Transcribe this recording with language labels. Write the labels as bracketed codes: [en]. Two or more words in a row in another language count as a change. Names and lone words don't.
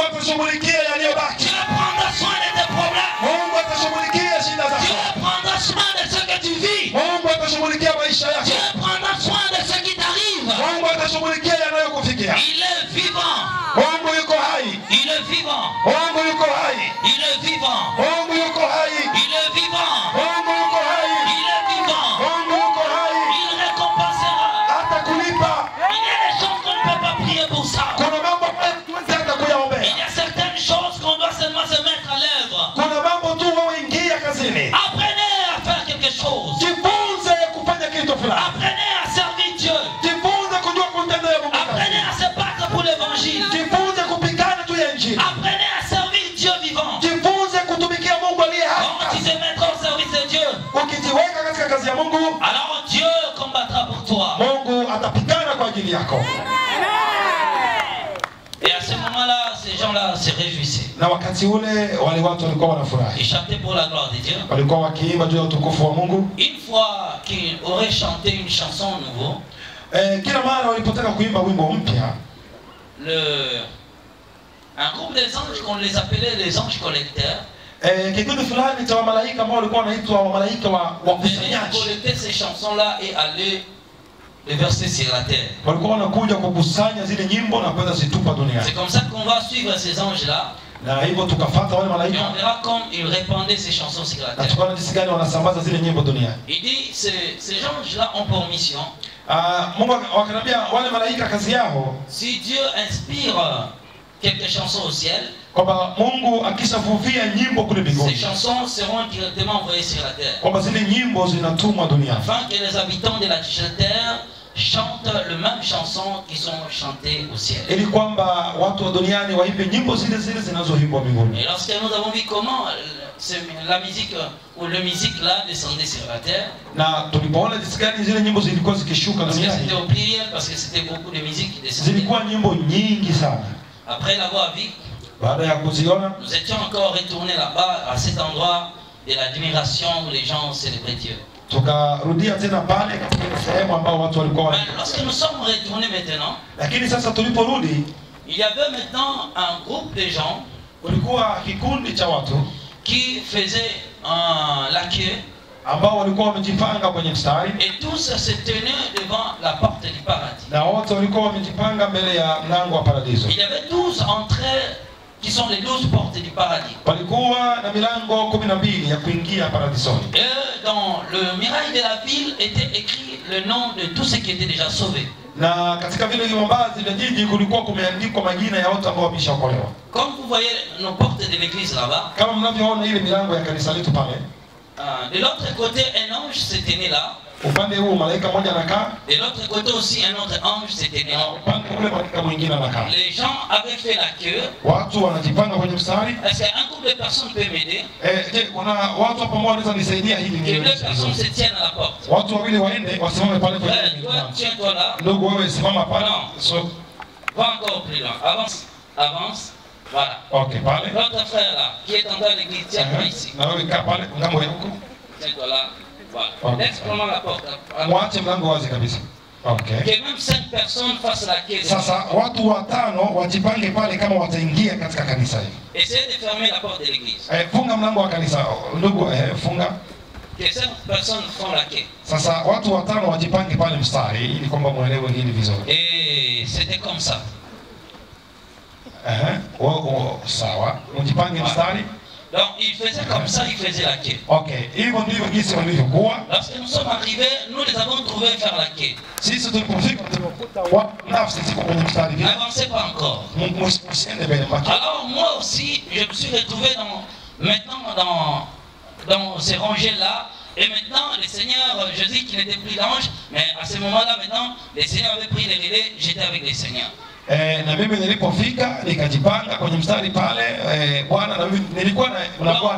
[sw] atashughulikia yaliyobaki. [fr] Dieu prendra soin de tes problèmes. [sw] Mungu atashughulikia shida [fr] Dieu [sw] zako. [fr] prendra soin de ce que tu vis. [sw] Mungu atashughulikia maisha yako. [fr] Dieu prendra soin de ce qui t'arrive. [sw] Mungu atashughulikia yanayokufikia. [fr] Il est vivant. [sw] Mungu yuko hai. [fr] Il est vivant. [sw] Mungu yuko hai. [fr] Il est vivant. [sw] Mungu yuko hai. [fr] Il est vivant. [sw] Mungu yuko hai. [fr] Il est vivant. [sw] Mungu yuko hai. [fr] Il récompensera. [sw] Atakulipa. [fr] Il y a des choses qu'on ne peut pas prier pour ça. [sw] Kuna mambo mengi atakuyaombea. [fr] Il y a certaines choses qu'on doit seulement se mettre à l'œuvre. [sw] Kuna mambo tu wewe ingia kazini. [fr] Apprenez à faire quelque chose. [sw] Jifunze kufanya kitu fulani. [fr] Apprenez à servir Dieu. [sw] Jifunze kujua kumtendea Mungu. [fr] Apprenez à se battre pour l'évangile. [sw] Jifunze kupigana tu ya injili. [fr] Apprenez à servir Dieu vivant. [sw] Jifunze kutumikia Mungu aliye [fr] Quand tu [sw] hai. [fr] te mettras au service de Dieu, [sw] Ukijiweka katika kazi ya Mungu, [fr] alors Dieu combattra pour toi. [sw] Mungu atapigana kwa ajili yako. [fr] Et à ce moment-là, ces gens-là se réjouissaient. [sw] Na wakati ule wale watu walikuwa wanafurahi. [fr] Ils chantaient pour la gloire de Dieu. [sw] Walikuwa wakiimba juu ya utukufu wa Mungu. [fr] Une fois qu'ils auraient chanté une chanson nouveau, [sw] Kila mara walipotaka kuimba wimbo mpya, [fr] un groupe des anges qu'on les appelait les anges collecteurs, [sw] kikundi fulani cha wamalaika ambao walikuwa wanaitwa wamalaika wa [fr] venaient [sw] kusanyaji, [fr] collecter ces chansons-là et aller les verser sur la terre. [sw] walikuwa wanakuja kukusanya zile nyimbo na kwenda zitupa [fr] C'est [sw] duniani. [fr] comme ça qu'on va suivre ces anges-là. [sw] Na hivyo tukafuata wale [fr] Et on [sw] malaika [fr] verra comme ils répandaient ces chansons sur la [sw] na [fr] terre. [sw] tukaona jinsi gani wanasambaza zile nyimbo duniani. [fr] Il dit, ces anges-là ont pour mission, [sw] Mungu wakaniambia wale malaika kazi yao [fr] si Dieu inspire quelques chansons au ciel, [sw] kwamba Mungu akishavuvia nyimbo kule [fr] ces [sw] mbinguni, [fr] chansons seront directement envoyées sur la terre. [sw] kwamba zile nyimbo zinatumwa duniani, [fr] Afin que les habitants de la terre chantent les mêmes chansons qui sont chantées au ciel. [sw] ili kwamba watu wa duniani waimbe nyimbo zile zile zinazoimbwa mbinguni. [fr] Et lorsque nous avons vu comment la musique ou la musique là descendait sur la terre, [sw] Na tulipoona jinsi gani zile nyimbo zilikuwa zikishuka [fr] parce que c'était [sw] duniani, [fr] au pluriel, parce que c'était beaucoup de musique qui descendait. [sw] zilikuwa nyimbo nyingi sana. [fr] Après l'avoir vu, [sw] Baada ya kuziona, [fr] nous étions encore retournés là-bas, à cet endroit de l'admiration où les gens célébraient Dieu. [sw] tukarudia tena pale katika sehemu ambao watu walikuwa [fr] Mais lorsque nous sommes retournés maintenant, [sw] lakini sasa tuliporudi, [fr] il y avait maintenant un groupe de gens [sw] kulikuwa kikundi cha watu [fr] qui faisaient la queue [sw] ambao walikuwa wamejipanga kwenye mstari, [fr] et tous se tenaient devant la porte du paradis. [sw] na wote walikuwa wamejipanga mbele ya mlango wa paradiso. [fr] Il y avait 12 entrées qui sont les 12 portes du paradis. [sw] Palikuwa na milango 12 ya kuingia paradisoni. [fr] Et dans le mirail de la ville était écrit le nom de tous ceux qui étaient déjà sauvés. [sw] Na katika vile vibambazi vya jiji kulikuwa kumeandikwa majina ya watu ambao wameshaokolewa. [fr] Comme vous voyez nos portes de l'église là-bas, [sw] Kama mnavyoona ile milango ya kanisa letu pale, [fr] de l'autre côté un ange se tenait là, [sw] upande huu malaika mmoja anakaa, [fr] de l'autre côté aussi un autre ange se tenait [sw] na [fr] là. [sw] upande ule malaika mwingine anakaa. [fr] Les gens avaient fait la queue. [sw] Watu wanajipanga kwenye mstari. [fr] Est-ce qu'un groupe de personnes peut m'aider? [sw] Je, kuna watu hapo ambao wanaweza nisaidia hili [fr] Que [sw] ni [fr] deux personnes se tiennent à la porte. [sw] watu wawili waende wasimame pale kwenye [fr] Ouais, toi, [sw] mlango. [fr] tiens-toi là. [sw] Ndugu wewe simama pale. [fr] Non. [sw] So, [fr] Va encore plus loin. Avance, avance. Voilà. [sw] okay, pale. [fr] L'autre frère là, qui est en train de l'église, tiens-toi ici. [sw] Na wewe kaa pale ngambo ya huko. [fr] Tiens-toi là. Voilà. [sw] Ok. [fr] Laisse vraiment la porte. [sw] Mwache mlango wazi kabisa. Okay. [fr] Que même 5 personnes fassent la queue. [sw] Sasa watu watano wajipange pale kama wataingia katika kanisa hili. [fr] Essayez de fermer la porte de l'église. [sw] Funga mlango wa kanisa. Ndugu funga. [fr] Que 5 personnes font la queue. [sw] Sasa watu watano wajipange pale mstari ili kwamba muelewe hili vizuri. [fr] Et c'était comme ça. [sw] Sawa. Mjipange mstari. [fr] Donc il faisait comme ça, il faisait la queue. [sw] Okay. Hivyo ndivyo jinsi walivyokuwa. [fr] Lorsque nous sommes arrivés, nous les avons trouvés faire la queue. [sw] Sisi tulipofika tulipokuta watu nafsi ziko kwenye mstari vile. [fr] N'avancez pas encore. [sw] Msiende mbele mbaki. [fr] Alors moi aussi, je me suis retrouvé dans ces rangées-là. Et maintenant, le Seigneur, je dis qu'il n'était plus l'ange, mais à ce moment-là, maintenant, le Seigneur avait pris les relais, j'étais avec le Seigneur. [sw] Na mimi nilipofika nikajipanga kwenye mstari pale Bwana na mimi nilikuwa na Bwana.